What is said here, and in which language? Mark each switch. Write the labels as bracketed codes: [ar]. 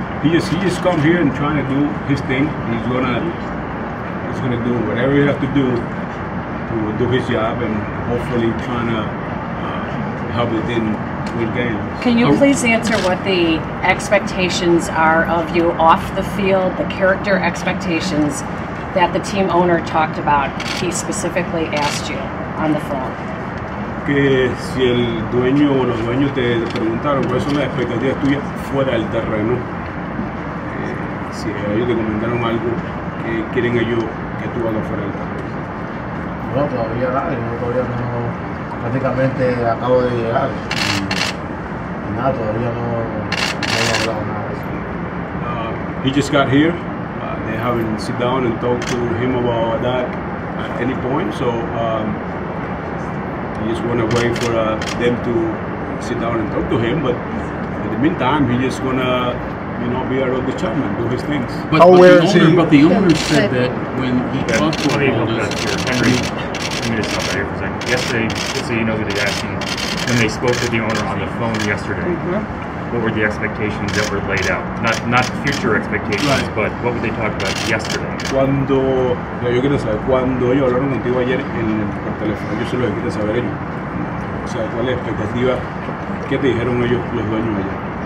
[en] He just come here and trying to do his thing. He's gonna do whatever he has to do his job, and hopefully trying to help the team win games. Can you please answer what the expectations are of you off the field, the character expectations that the team owner talked about? He specifically asked you on the phone. [es] Que si el dueño o los dueños te preguntaron cuáles son las expectativas tuyas fuera del terreno, si ellos te comentaron algo que quieren ellos que tú hagas fuera del terreno. No, todavía nada, yo todavía no, prácticamente acabo de llegar y nada, todavía no he hablado nada de eso. [en] He just got here. They haven't sit down and talked to him about that at any point, so I just want to wait for them to sit down and talk to him. But in the meantime, he just gonna, be Aroldis Chapman, do his things. But the owner said that when he talked to Aroldis, Henry, let me just stop right here for a second. Yesterday, just so you know who they're asking, when they spoke to the owner on the phone yesterday, what were the expectations that were laid out? Not future expectations, but what would they talk about yesterday? [es] Yo quiero saber, cuando ellos hablaron contigo ayer por teléfono, yo se lo quiero saber ellos. O sea, ¿cuál es la expectativa? ¿Qué te dijeron ellos, los dueños ayer?